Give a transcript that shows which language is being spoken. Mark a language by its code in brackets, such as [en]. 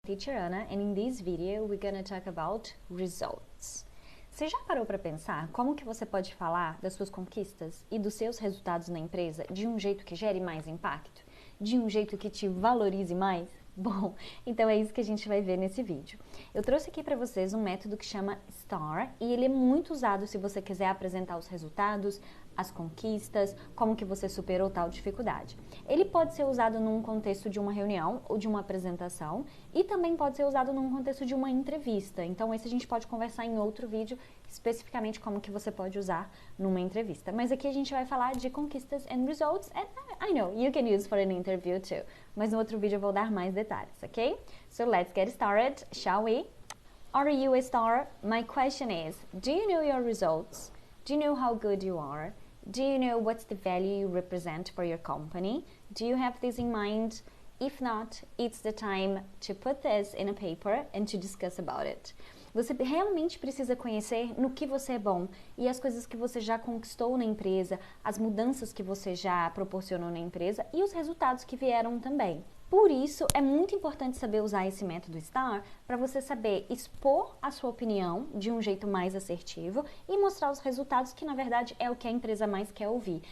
[en] Teacher Ana, and in this video we're gonna talk about results. [pt] Você já parou para pensar como que você pode falar das suas conquistas e dos seus resultados na empresa de um jeito que gere mais impacto? De um jeito que te valorize mais? Bom, então é isso que a gente vai ver nesse vídeo. Eu trouxe aqui para vocês um método que chama STAR e ele é muito usado se você quiser apresentar os resultados, as conquistas, como que você superou tal dificuldade. Ele pode ser usado num contexto de uma reunião ou de uma apresentação e também pode ser usado num contexto de uma entrevista. Então esse a gente pode conversar em outro vídeo, especificamente como que você pode usar numa entrevista. Mas aqui a gente vai falar de conquistas [en] and results, and I know, you can use for an interview too. [pt] Mas no outro vídeo eu vou dar mais detalhes, ok? [en] So let's get started, shall we? Are you a star? My question is, do you know your results? Do you know how good you are? Do you know what's the value you represent for your company? Do you have this in mind? If not, it's the time to put this in a paper and to discuss about it. [pt] Você realmente precisa conhecer no que você é bom e as coisas que você já conquistou na empresa, as mudanças que você já proporcionou na empresa e os resultados que vieram também. Por isso, é muito importante saber usar esse método STAR para você saber expor a sua opinião de um jeito mais assertivo e mostrar os resultados que, na verdade, é o que a empresa mais quer ouvir.